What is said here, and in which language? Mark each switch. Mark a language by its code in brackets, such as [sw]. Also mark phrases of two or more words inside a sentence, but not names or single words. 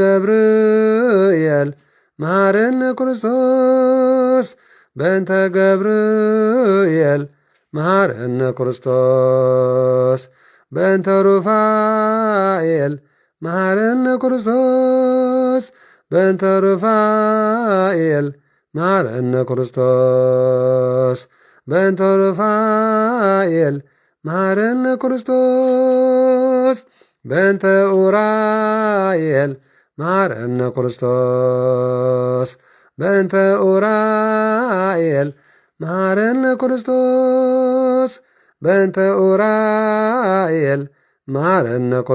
[gez] ገብርኤል መሐረነ ክርስቶስ በእንተ ገብርኤል መሐረነ ክርስቶስ በእንተ ሩፋኤል መሐረነ ክርስቶስ በእንተ ሩፋኤል መሐረነ ክርስቶስ በእንተ ሩፋኤል መሐረነ ክርስቶስ በእንተ ኡራኤል መሐረነ ክርስቶስ በእንተ ኡራኤል መሐረነ ክርስቶስ በእንተ ኡራኤል መሐረነ